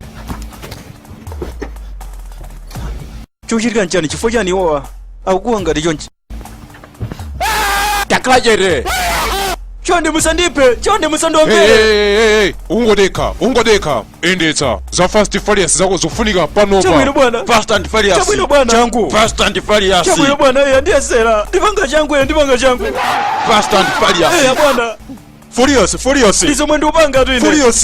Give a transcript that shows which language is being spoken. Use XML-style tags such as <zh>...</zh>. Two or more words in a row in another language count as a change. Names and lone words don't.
<ny>Chuchitika nchani chifukwa chani iwowa akukuwa ngati chonchi. Takhala chete. Chonde musandiphe. Ungodeka. Endetsa. Za Fast and Furious zako zofunika panopa. Chabwino bwana. Fast and Furious. Chabwino bwana. Changu. Fast and Furious. Chabwino bwana. Ndiyesera. Ndipanga changu. Fast and Furious. Bwana. Furious. Ndizo mwendo upanga tu ine. Furious.</ny>